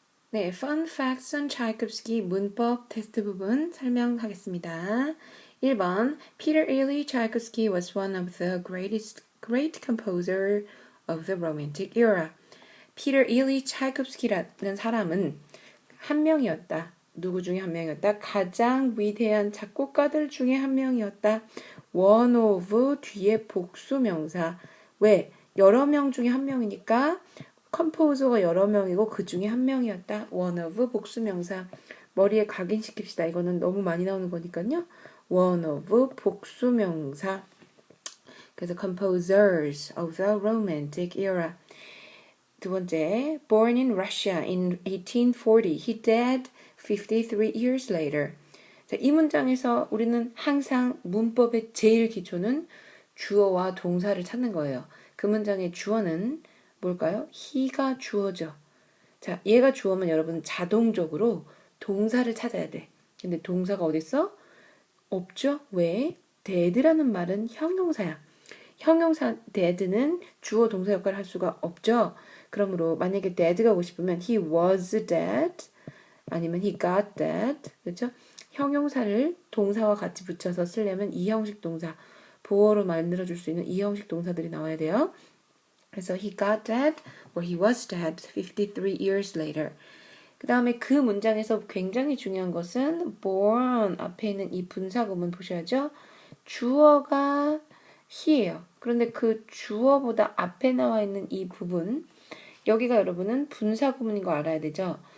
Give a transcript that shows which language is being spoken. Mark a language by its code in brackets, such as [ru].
[ko] 네, Fun Facts on Tchaikovsky 문법 테스트 부분 설명하겠습니다. [en] 1번 Peter Ilyich Tchaikovsky was one of the great composer of the Romantic era. [ko] Peter Ilyich Tchaikovsky라는 사람은 한 명이었다. 누구 중에 한 명이었다? 가장 위대한 작곡가들 중에 한 명이었다. [en] One of [ko] 뒤에 복수명사. 왜? 여러 명 중에 한 명이니까 컴포저가 여러 명이고 그 중에 한 명이었다. [en] One of [ko] 복수명사. 머리에 각인시킵시다. 이거는 너무 많이 나오는 거니까요. [en] One of 복수명사. [ko] 그래서 [en] composers of the Romantic era. [ko] 두 번째, [en] born in Russia in 1840, he died 53 years later. [ko] 자, 이 문장에서 우리는 항상 문법의 제일 기초는 주어와 동사를 찾는 거예요. 그 문장의 주어는 뭘까요? he가 주어죠. 자, 얘가 주어면 여러분 자동적으로 동사를 찾아야 돼. 근데 동사가 어딨어? 없죠? 왜? dead라는 말은 형용사야. 형용사 dead는 주어 동사 역할을 할 수가 없죠. 그러므로 만약에 dead가 오고 싶으면 [en] he was dead [ko] 아니면 [en] he got dead. [ko] 그렇죠? 형용사를 동사와 같이 붙여서 쓰려면 이 형식 동사, 보어로 만들어줄 수 있는 이 형식 동사들이 나와야 돼요. 그래서 [en] he got dead or he was dead 53 years later. [ko] 그 다음에 그 문장에서 굉장히 중요한 것은 born 앞에 있는 이 분사구문 보셔야죠. 주어가 he예요. 그런데 그 주어보다 앞에 나와 있는 이 부분, 여기가 여러분은 분사구문인 거 알아야 되죠.